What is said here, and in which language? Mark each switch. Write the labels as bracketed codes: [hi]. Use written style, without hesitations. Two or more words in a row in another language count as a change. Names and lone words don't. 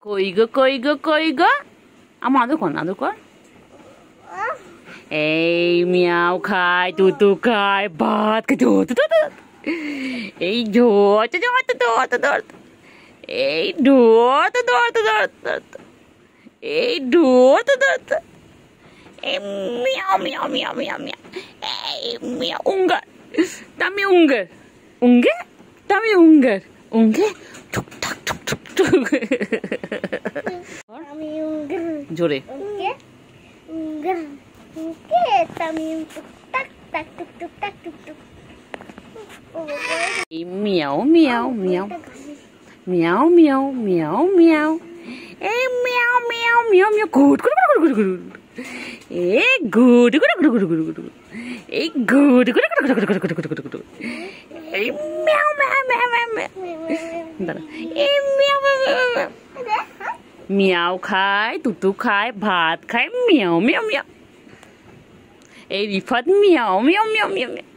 [bn] কই গো আমার আদর কর এই মিয়াও খায় তুতু খায় ভাত খায় এই ধরতে এই ধরতে এই ধরতে এই মিয়াও মিয়াও মিয়াও মিয়াও মিয়াও এই মিয়াও Ungar dame Ungar dame Ungar tuk tak tuk tuk tuk dame Ungar জোরে Ungar dame tuk tak tak tuk tuk tak tuk tuk মিয়াও মিয়াও মিয়াও মিয়াও মিয়াও মিয়াও মিয়াও এই মিয়াও মিয়াও মিয়াও মিয়াও গুড এই গুড এই গুড এই মিয়াও দাঁড়া এই মিয়াও মিয়াও খায় তুতু খায় ভাত খায় মিয়াও মিয়াও মিয়াও এই রিফাত মিয়াও মিয়াও মিয়াও মিয়াও